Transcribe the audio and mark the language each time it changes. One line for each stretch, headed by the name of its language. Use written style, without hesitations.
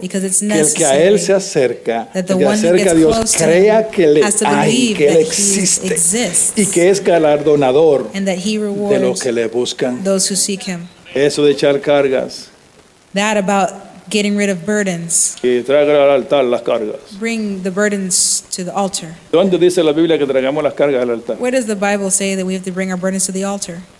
English: Because it's
Spanish: que el que a Él se
English: necessary
Spanish: acerca,
English: that the
Spanish: el que
English: one who
Spanish: acerca a
English: gets
Spanish: Dios,
English: close to
Spanish: crea
English: him
Spanish: que le
English: has to
Spanish: hay,
English: believe
Spanish: que Él
English: that he
Spanish: existe
English: exists
Spanish: y que es galardonador
English: and that he
Spanish: de los
English: rewards
Spanish: que le buscan.
English: those who seek him.
Spanish: Eso de echar cargas,
English: That about getting rid of burdens.
Spanish: y traigan al altar las cargas.
English: Bring the burdens to the altar.
Spanish: ¿Dónde dice la Biblia que traigamos las cargas al altar?
English: Where does the Bible say that we have to bring our burdens to the altar?